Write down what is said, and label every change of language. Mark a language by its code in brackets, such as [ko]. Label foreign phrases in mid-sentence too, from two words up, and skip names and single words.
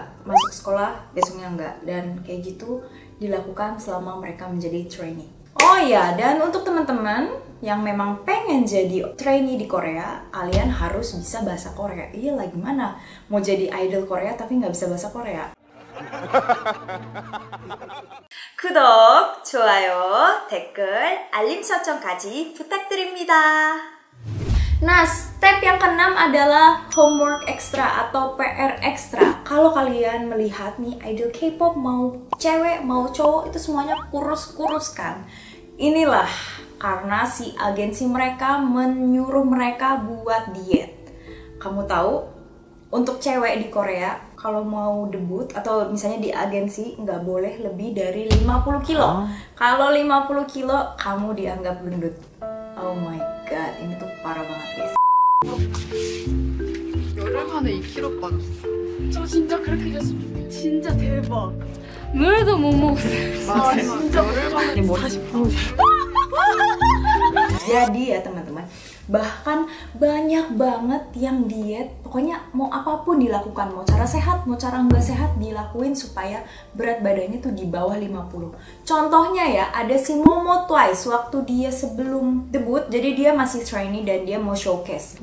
[id] Masuk sekolah, besoknya enggak. Dan kayak gitu dilakukan selama mereka menjadi trainee. Oh ya, dan untuk teman-teman yang memang pengen jadi trainee di Korea, kalian harus bisa bahasa Korea. Iya lah, gimana? Mau jadi idol Korea tapi nggak bisa bahasa Korea. [ko] 구독, 좋아요, 댓글, 알림 설정까지 부탁드립니다. [id] Nah, step yang keenam adalah [en] homework extra [id] atau PR extra. Kalau kalian melihat nih idol K-pop mau cewek mau cowok itu semuanya kurus-kurus kan. Inilah karena si agensi mereka menyuruh mereka buat diet. Kamu tahu, untuk cewek di Korea kalau mau debut atau misalnya di agensi nggak boleh lebih dari 50 kilo. Kalau 50 kilo kamu dianggap gendut. [en] Oh my god, [id] ini tuh parah banget guys. [ko] 열흘 만에 2kg 빠졌어. 저 진짜 그렇게 됐으면 좋겠어. 진짜 대박. 물도 못 먹었어요. 맞아, 진짜 열흘 만에 40kg. [id] Jadi ya teman-teman, bahkan banyak banget yang diet. Pokoknya mau apapun dilakukan, mau cara sehat, mau cara nggak sehat dilakuin supaya berat badannya tuh di bawah 50. Contohnya ya, ada si Momo Twice waktu dia sebelum debut, jadi dia masih trainee dan dia mau showcase.